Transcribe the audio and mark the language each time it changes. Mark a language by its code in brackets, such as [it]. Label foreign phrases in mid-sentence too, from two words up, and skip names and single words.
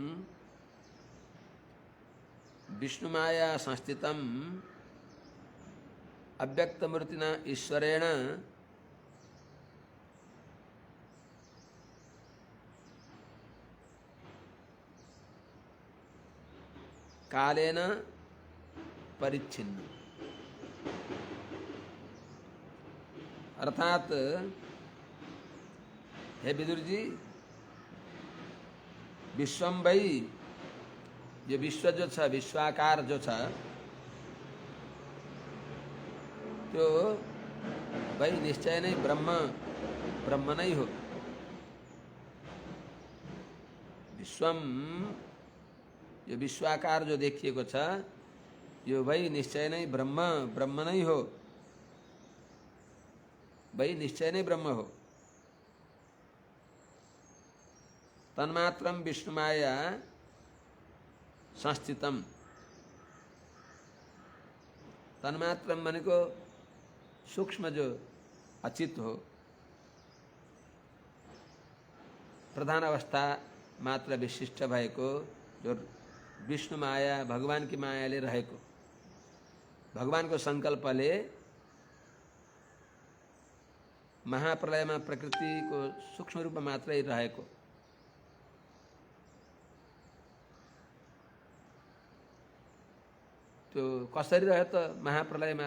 [sa] विष्णुमाया संस्थितं अव्यक्तमूर्तिना ईश्वरेण कालेन परिच्छिन्न। [ne] अर्थात हे विदुर जी, [sa] विश्वम वै, [ne] जो विश्व जो छ, विश्वाकार जो छ, त्यो वै निश्चय नै ब्रह्म, ब्रह्म नै हो। विश्वम, यो विश्वाकार जो देखिएको छ, यो वै निश्चय नै ब्रह्म, ब्रह्म नै हो। भाई निश्चय नहीं ब्रह्म हो। [sa] तन्मात्रम विष्णुमाया संस्थितम, [ne] तन्मात्रम माने को सूक्ष्म जो अचित हो, प्रधान अवस्था मात्र विशिष्ट भएको, जो विष्णु माया भगवान की मायाले रहेको, भगवानको सङ्कल्पले महाप्रलयमा प्रकृतिको सूक्ष्म रूपमा मात्रै रहेको, त्यो कसरी रह्यो त महाप्रलयमा?